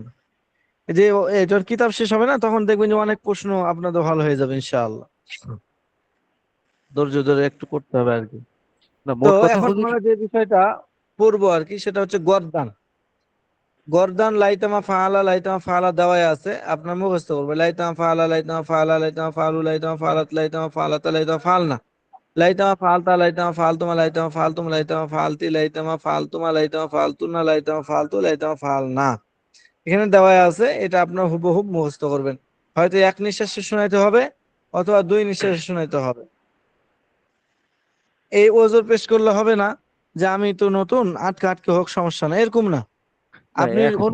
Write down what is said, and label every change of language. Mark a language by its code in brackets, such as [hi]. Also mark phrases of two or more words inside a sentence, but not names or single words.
[bn] এই যে এটার কিতাব শেষ হবে না, তখন দেখবেন যে অনেক প্রশ্ন আপনাদের ভালো হয়ে যাবে ইনশাআল্লাহ। ধৈর্য ধরে একটু করতে হবে আর কি। না, তো মোট কথা এখন হুজুর, আমরা যে বিষয়টা পড়বো আর কি সেটা হচ্ছে গর্দান। [ar] গর্দান ليتما فعل ليتما فعلا [bn] দেওয়াই আছে, আপনার মুখস্থ করবে [ar] ليتما فعلا ليتما فعلا ليتما فعلوا ليتما فعلت ليتما فعلتا ليتما فعلن ليتما فعلتَ ليتما فعلتما ليتما فعلتم ليتما فعلتِ ليتما فعلتما ليتما فعلتن ليتما فعلتُ ليتما فعلنا. [bn] এখানে দেওয়া আছে, এটা আপনার হুবহুব মুখস্থ করবেন। হয়তো এক নিঃশ্বাসে শোনাইতে হবে অথবা দুই নিঃশ্বাসে শোনাইতে হবে। এই ওজোর পেশ করলে হবে না যে আমি তো নতুন, আটকে আটকে হোক, সমস্যা না, এরকম না। না আপনি এখন